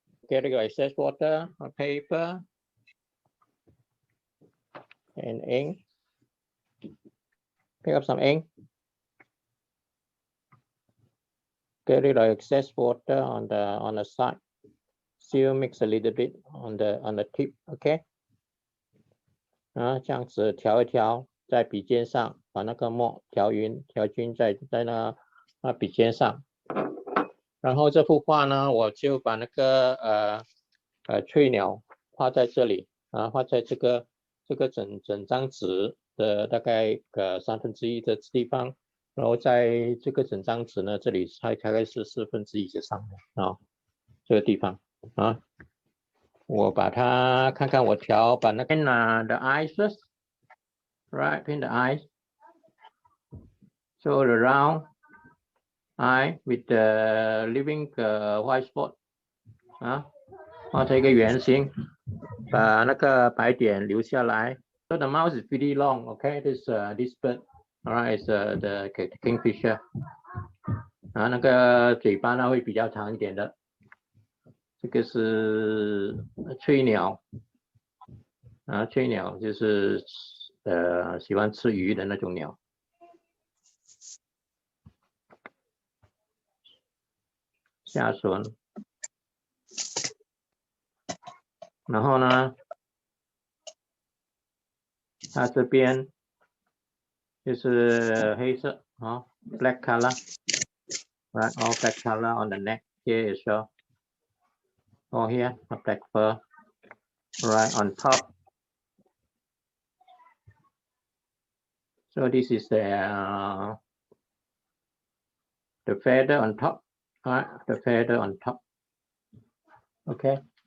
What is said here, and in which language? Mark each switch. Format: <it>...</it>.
<en>Get your excess water on paper and ink. Pick up some ink. Get rid of excess water on the side. Still mix a little bit on the tip. Okay.</en> <zh>这样子调一调，在笔尖上把那个墨调匀调均在那笔尖上。然后这幅画呢，我就把那个翠鸟画在这里画在这个整张纸的大概1/3的地方，然后在这个整张纸呢，这里大概是1/4的上面这个地方我把它看看我调把那个</zh> <en>the eyes first, right? Paint the eyes. So the round eye with the living white spot</en> <zh>画成一个圆形，把那个白点留下来。</zh> <en>So the mouth is pretty long. Okay, this bird, all right, is the kingfisher.</en> <zh>那个嘴巴呢会比较长一点的。这个是翠鸟翠鸟就是喜欢吃鱼的那种鸟。下唇，然后呢，它这边就是黑色</zh> <en>black color, right? All black color on the neck here as well. Oh, here a black fur, right on top. So this is the feather on top, right? The feather on top. Okay.</en>